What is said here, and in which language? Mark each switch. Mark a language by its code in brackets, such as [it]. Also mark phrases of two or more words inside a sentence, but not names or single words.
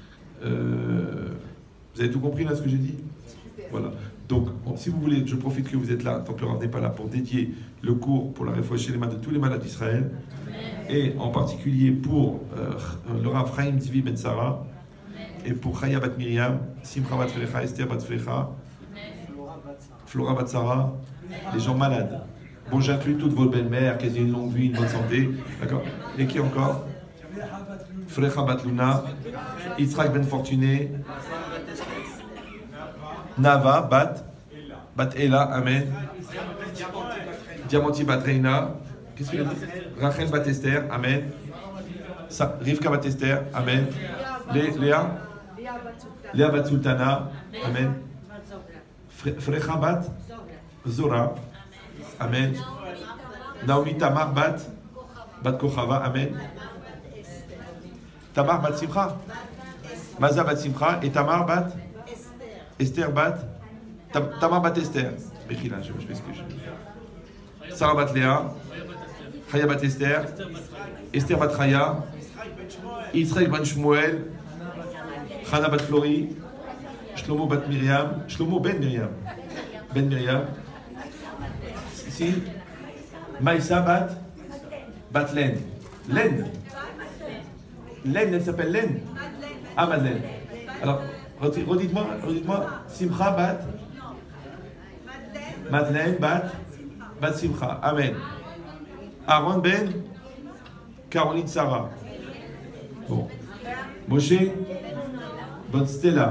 [fr] Vous avez tout compris là ce que j'ai dit? Voilà. Donc, si vous voulez, je profite que vous êtes là, tant que le Rav n'est pas là, pour dédier le cours pour la réfouache chez les mains de tous les malades d'Israël, et en particulier pour le Rav Chaim Zvi Ben Sarah, et pour Chaya Bat Miriam, Simcha Bat Frecha, Esther Bat Frecha, Flora Bat Sarah, les gens malades. Bon, j'inclus toutes vos belles-mères, qui aient une longue vie, une bonne santé. D'accord? Et qui encore? Frecha Bat Luna, Yitzhak Ben Fortuné, Nava Bat Ela, Amen. Diamanti Bat Reina, qu'est-ce qu'il a dit? Rachel Bat Esther, Amen. Rivka Bat Esther, Amen. Léa Bat Sultana, Amen. Frecha Bat Zora, Amen. Naomi Tamar Bat Kochava, Amen. Tamar Bat Simcha, Maza Bat Simcha, et Tamar Bat Esther Bat Tamar Bat Esther. Bechila, je m'excuse. Sarah Bat Léa, Chaya Bat Esther, Esther Bat Chaya, Yitzhak Bat Shmuel, Chana Bat Flori, Shlomo Bat Miriam, Shlomo Ben Miriam, si, Maïsa Bat Len. Len, elle s'appelle Len. Ah, Madeleine. Alors, redites-moi, Simcha Bat Madeleine Bat Simcha. Amen. Aaron Ben Caroline Sarah. Bon. Moshe Ben Stella.